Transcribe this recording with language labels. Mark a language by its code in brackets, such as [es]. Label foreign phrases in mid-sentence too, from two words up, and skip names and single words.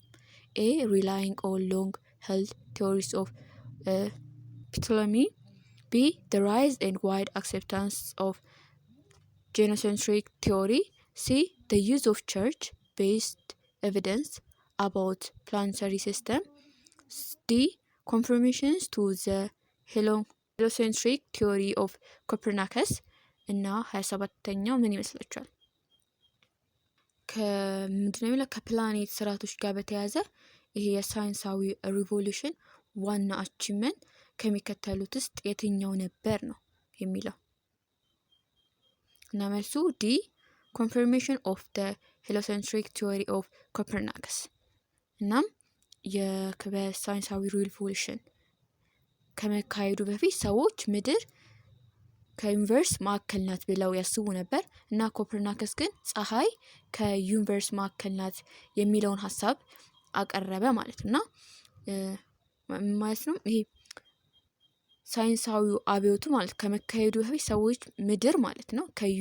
[en] A relying on long held theories of Ptolemy, B the rise and wide acceptance of genocentric theory, C the use of church based evidence about planetary system, D confirmations to the heliocentric theory of Copernicus። [am] እና 27ኛው ምን ይመስላችኋል? ከምንድነው የሚለው ከፕላኔት ስርዓቶች ጋር በተያያዘ ይሄ የሳይንሳዊ ሪቮሉሽን ዋና አቺቭመንት ከሚከተሉት ውስጥ የትኛው ነበር ነው የሚለው እና መልሱ ዲ [en] confirmation of the heliocentric theory of Copernicus። [am] እናም የሳይንሳዊ ሪቮሉሽን ከመካሄዱ በፊት ሰዎች ምድር ከዩኒቨርስ ማዕከል ናት ብለው ያስቡ ነበር እና ኮፐርናከስ ግን ፀሐይ ከዩኒቨርስ ማዕከል ናት የሚለውን ሀሳብ አቀረበ ማለት እና ማለት ነው። ይሄ ሳይንሳዊው አብዮቱ ማለት ከመካሄዱ በፊት ሰዎች ምድር ማለት ነው